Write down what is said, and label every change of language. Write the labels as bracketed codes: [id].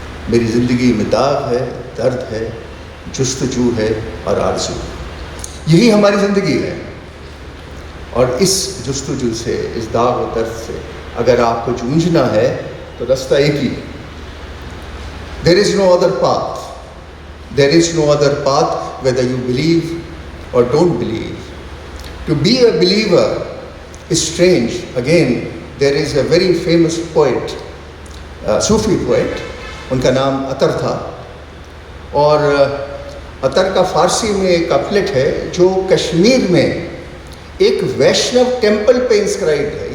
[hi] मेरी ज़िंदगी में दाग है, दर्द है, जुस्तजू है और आरज़ू। यही हमारी ज़िंदगी है। और इस जुस्तजू से, इस दाग व दर्द से अगर आपको जूझना है तो रास्ता एक ही है। [en] There is no other path. There is no other path whether you believe or don't believe. To be a believer is strange. Again, there is a very famous poet, Sufi poet, [hi] उनका नाम अतर था, और अतर का फ़ारसी में एक couplet है जो कश्मीर में एक वैष्णव टेम्पल पे इंस्क्राइब है।